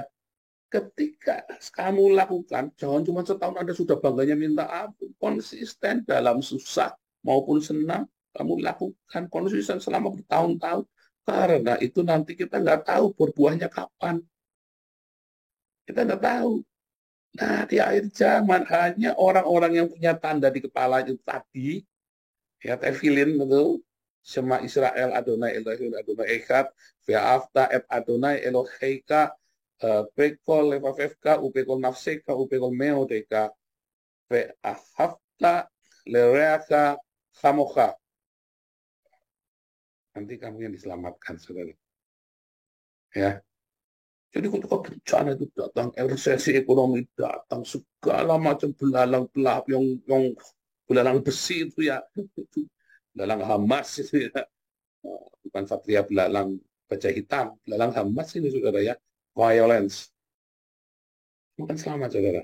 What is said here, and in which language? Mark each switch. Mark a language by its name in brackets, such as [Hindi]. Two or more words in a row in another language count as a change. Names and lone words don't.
[Indonesian] Ketika kamu lakukan, jangan cuma setahun Anda sudah bangganya minta ampun, konsisten dalam susah maupun senang, kamu lakukan konsisten selama bertahun-tahun, karena itu nanti kita nggak tahu berbuahnya kapan. Kita nggak tahu. Nah, di akhir zaman hanya orang-orang yang punya tanda di kepala itu tadi, ya tefilin itu, [Hebrew] שמע ישראל אדוני אלוהים אדוני אחד, ואהבת את אדוני אלוהיך, בכל לבבך, ובכל נפשך, ובכל מאודך, ואהבת לרעך כמוך. [Indonesian] Nanti kamu yang diselamatkan, saudara. Ya. Jadi ketika bencana itu datang, resesi ekonomi datang, segala macam belalang yang belalang besi itu ya, itu belalang Hamas itu ya, bukan Satria belalang baja hitam, belalang Hamas ini saudara ya, violence, bukan selamat saudara.